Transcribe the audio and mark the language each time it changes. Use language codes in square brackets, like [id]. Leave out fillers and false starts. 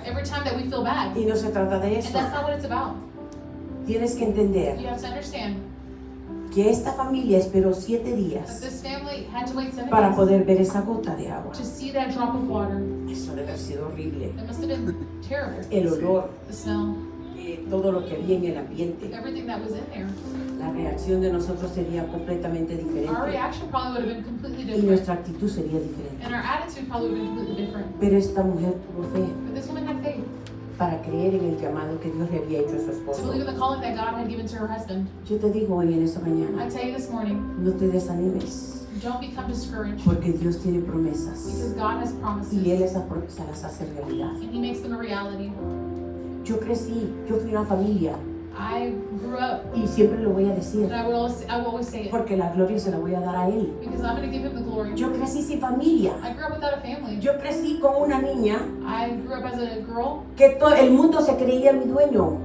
[en] every time that we feel bad. [es] Y no se trata de [en] And [es] eso. [en] that's not what it's about. [es] Tienes que entender [en] You have to understand [es] que esta familia esperó 7 [en] that [es] días [en] this family had to wait 7 [es] para [en] days [es] poder ver esa gota de agua. [en] to see that drop of water. [es] Eso debe haber sido horrible. [en] It must have been terrible. [es] El olor, [en] The smell, [es] todo lo que había en el ambiente. [en] everything that was in there. [es] La reacción de nosotros sería completamente [en] Our [es] diferente [en] reaction probably would have been completely [es] y [en] different. [es] nuestra actitud sería diferente. [en] And our attitude probably would have been completely different. [es] Pero esta mujer tuvo fe [en] But this woman had faith [es] para creer en el llamado que Dios le había hecho a su [en] to [es] esposo. [en] believe in the calling that God had given to her husband. [es] Yo te digo hoy en esta [en] I [es] mañana, [en] tell you this morning, [es] no te desanimes, [en] don't become discouraged [es] porque Dios tiene promesas [en] because God has promises [es] y Él esas promesas las hace realidad. [en] and He makes them a reality. [es] Yo crecí, yo fui una familia [en] I grew up, [es] y siempre lo voy a decir, [en] and I will always say it [es] porque la gloria se la voy a dar a Él. [en] because I'm going to give Him the glory. [es] Yo crecí sin familia, [en] I grew up without a family. [es] yo crecí con una niña [en] I grew up as a girl [es] que todo el mundo se creía mi dueño.